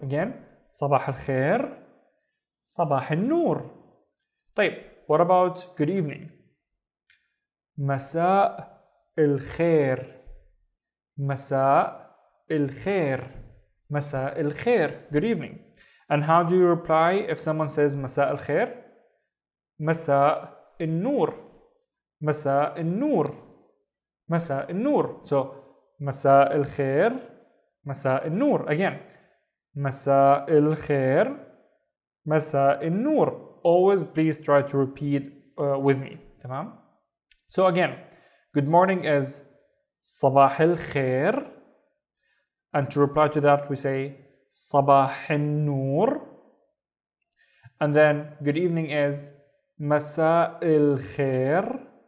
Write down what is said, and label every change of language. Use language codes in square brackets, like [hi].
[ar] Again, صباح الخير. صباح النور. [en] طيب, what about good evening? [ar] مساء الخير. مساء الخير. مساء الخير. [en] Good evening. And how do you reply if someone says [ar] مساء الخير? مساء النور. مساء النور. مساء النور. So مساء الخير. مساء النور. Again, مساء الخير. مساء النور. [en] Always please try to repeat with me. [ar] تمام? [en] So again, good morning is [ar] صباح الخير. [en] And to reply to that, we say [ar] صباح النور. [en] And then good evening is [ar] مساء الخير.